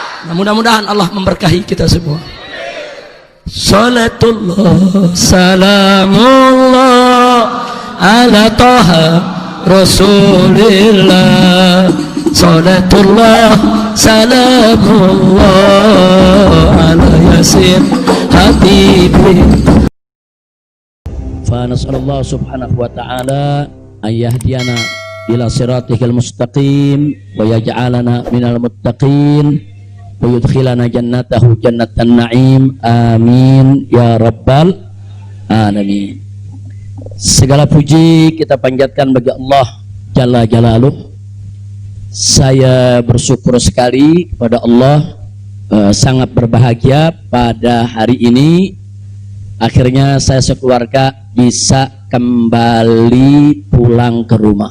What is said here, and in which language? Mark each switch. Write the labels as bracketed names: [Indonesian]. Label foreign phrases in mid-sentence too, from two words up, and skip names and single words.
[Indonesian] Nah, mudah-mudahan Allah memberkahi kita semua. [Arabic] صلاة الله سلام الله على طه رسول الله. صلاة الله سلام الله على يس حبيبي. فنسأل الله سبحانه وتعالى أن يهدينا إلى صراطك المستقيم ويجعلنا من المتقين ويدخلنا جنته جنة النعيم. آمين يا رب العالمين. [Indonesian] Segala puji kita panjatkan bagi Allah [Arabic] جل جلاله. [Indonesian] Saya bersyukur sekali kepada Allah, sangat berbahagia pada hari ini akhirnya saya sekeluarga bisa kembali pulang ke rumah.